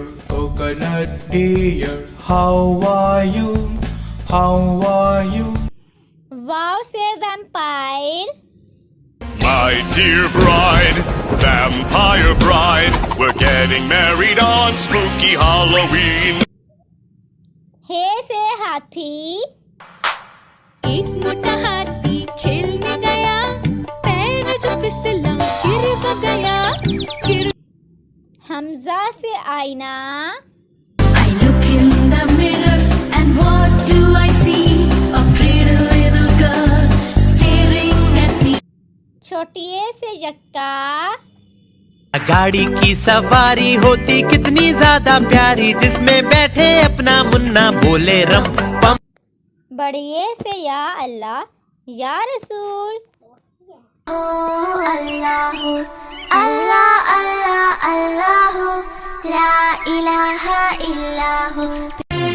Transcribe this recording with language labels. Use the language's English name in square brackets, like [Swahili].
[English] Coconut dear, how are you? [Hindi] वाव से vampire. [English] My dear bride, vampire bride, we're getting married on spooky Halloween. [Hindi] हे से हाथी. एक मोटा हाथी खेलने गया, पैर जो फिसला गिर वो गया. हमजा से आईना. [English] I look in the mirror and what do I see? A pretty little girl staring at me. [Hindi] छोटिए से यक्का. गाड़ी की सवारी होती कितनी ज्यादा प्यारी, जिसमें बैठे अपना मुन्ना बोले रम पम. बड़िए से या अल्लाह या रसूल. [Arabic] अल्लाह अल्लाह अल्लाह अल्लाह ला इलाहा इल्लल्लाह.